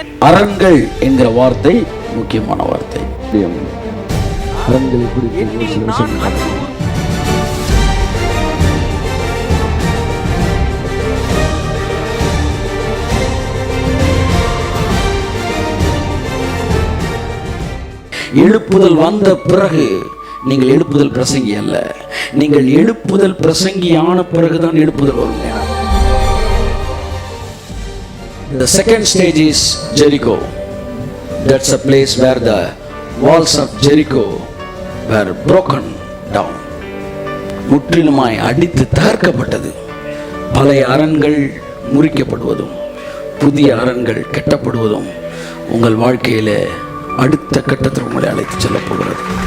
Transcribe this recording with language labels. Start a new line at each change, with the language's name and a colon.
Tamil: அரண்கள் என்கிற வார்த்தை முக்கியமான வார்த்தை. அரண்கள் குறித்து எழுப்புதல் வந்த பிறகு நீங்கள் எழுப்புதல் பிரசங்கி அல்ல, நீங்கள் எழுப்புதல் பிரசங்கியான பிறகுதான் எழுப்புதல் வரும்.
English: The second stage is Jericho. That's a place where the walls of Jericho were broken down.
Tamil: முற்றிலுமாய் அடித்து தகர்க்கப்பட்டது. பழைய அரண்கள் முறிக்கப்படுவதும் புதிய அரண்கள் கட்டப்படுவதும் உங்கள் வாழ்க்கையில அடுத்த கட்டத்தில் உங்களை அழைத்து செல்ல போகிறது.